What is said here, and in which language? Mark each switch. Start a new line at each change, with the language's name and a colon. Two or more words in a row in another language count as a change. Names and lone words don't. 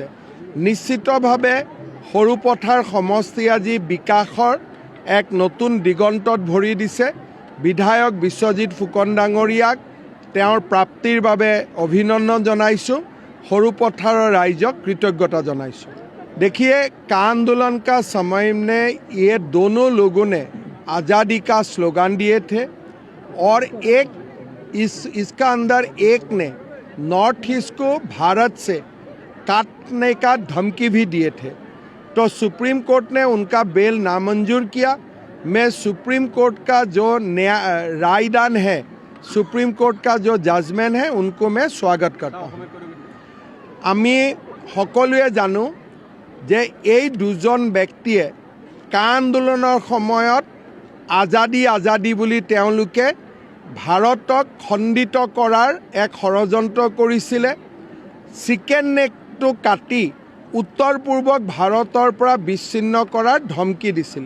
Assamese: নিশ্চিতভাৱে সৰুপথাৰ সমষ্টি আজি বিকাশৰ এক নতুন দিগন্তত ভৰি দিছে। বিধায়ক বিশ্বজিৎ ফুকন ডাঙৰীয়াক তেওঁৰ প্ৰাপ্তিৰ বাবে অভিনন্দন জনাইছোঁ। সৰুপথাৰৰ ৰাইজক কৃতজ্ঞতা জনাইছোঁ।
Hindi: देखिए का आंदोलन का समय में ये दोनों लोगों ने आज़ादी का स्लोगन दिए थे और एक इसका अंदर एक ने नॉर्थ ईस्ट को भारत से काटने का धमकी भी दिए थे। तो सुप्रीम कोर्ट ने उनका बेल नामंजूर किया। मैं सुप्रीम कोर्ट का जो रायदान है, सुप्रीम कोर्ट का जो जजमेंट है, उनको मैं स्वागत करता हूँ।
Assamese: আমি সকলোৱে জানো যে এই দুজন ব্যক্তিয়ে কা আন্দোলনৰ সময়ত আজাদী বুলি তেওঁলোকে ভাৰতক খণ্ডিত কৰাৰ এক ষড়যন্ত্ৰ কৰিছিলে। চিকেন নেকটো কাটি উত্তৰ পূৰ্বক ভাৰতৰ পৰা বিচ্ছিন্ন কৰাৰ ধমকি দিছিলে।